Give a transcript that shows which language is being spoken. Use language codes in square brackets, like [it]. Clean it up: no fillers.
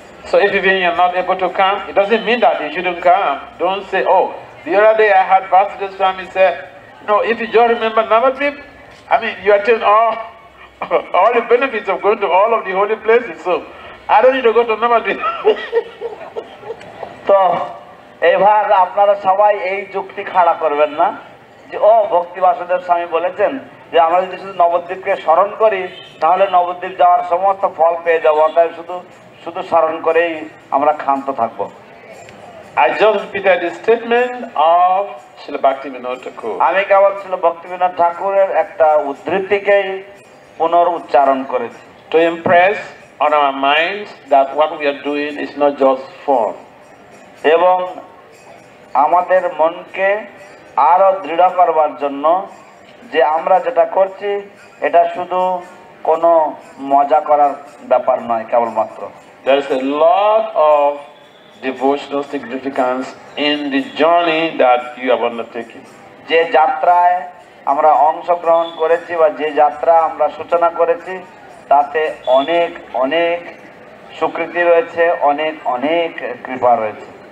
[en] So if even you're not able to come, it doesn't mean that you shouldn't come. Don't say, oh, the other day I had Vasudev Swami say, no, if you just remember Navadvip, I mean, you attain all the benefits of going to all of the holy places. So I don't need to go to Navadvip. [bn] তো এবার আপনারা সবাই এই যুক্তি খাড়া করবেন না যে ও ভক্তি বাসুদেব স্বামী বলেছেন যে আমরা যদি শুধু নবদ্বীপকে স্মরণ করি তাহলে নবদ্বীপ যাওয়ার সমস্ত ফল পেয়ে যাবো, অর্থাৎ শুধু শুধু স্মরণ করেই আমরা ক্ষান্ত থাকবো। [en] I just repeated the statement of Srila Bhaktivinoda Thakur. [bn] আমি কেবল ছিল ভক্তিবিনোদ ঠাকুরের একটা উদ্ধৃতিকেই পুনরুচ্চারণ করেছি, [en] To impress on our minds that what we are doing is not just fun. [bn] এবং আমাদের মনকে আরো দৃঢ় করবার জন্য যে আমরা যেটা করছি এটা শুধু কোনো মজা করার ব্যাপার নয় কেবলমাত্র। [en] There is a lot of devotional significance in the journey that you have undertaken. [bn] যে যাত্রায় আমরা অংশগ্রহণ করেছি বা যে যাত্রা আমরা সূচনা করেছি তাতে অনেক অনেক স্বীকৃতি রয়েছে, অনেক অনেক কৃপা রয়েছে।